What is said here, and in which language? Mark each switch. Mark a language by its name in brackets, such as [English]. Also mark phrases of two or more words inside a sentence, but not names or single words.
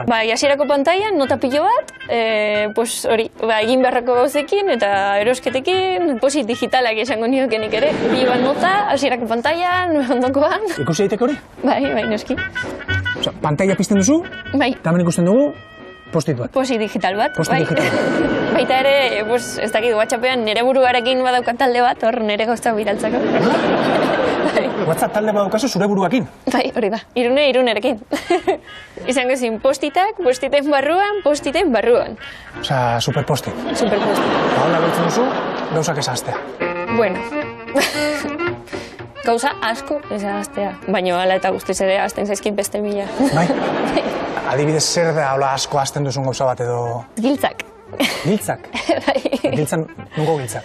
[Basque] Bai, hasierako pantailan, nota pilo bat, hori, egin beharrako gauzekin eta erosketekin, posit digitalak esango niokenik ere. Pilo bat nota, hasierako pantailan, ondokoan. Ikusi daiteke hori? Bai, noski. Pantaila pizten duzu? Bai. Eta hemen ikusten dugu, Post-it bat. Post-it digital bat. Post-it digital. Baita ere, ez dakit, WhatsAppean nire buruarekin badaukat talde bat, hor nire gauztak bidaltzako. WhatsApp talde badaukazu zure buruakin? Bai, hori da. Irunerekin. Izango zin, postiten barruan. Osa, super post-it. Super post-it. Eta hola beltzen duzu, gauzak esaztea. Bueno. Gauza asko esaztea. Baina hala eta guztiz ere azten zaizkit beste mila. Bai? Adibidez, zer da hola asko azten duzun gauza bat edo... Giltzak. Giltzak? Bai. Giltzan, nungo giltzak?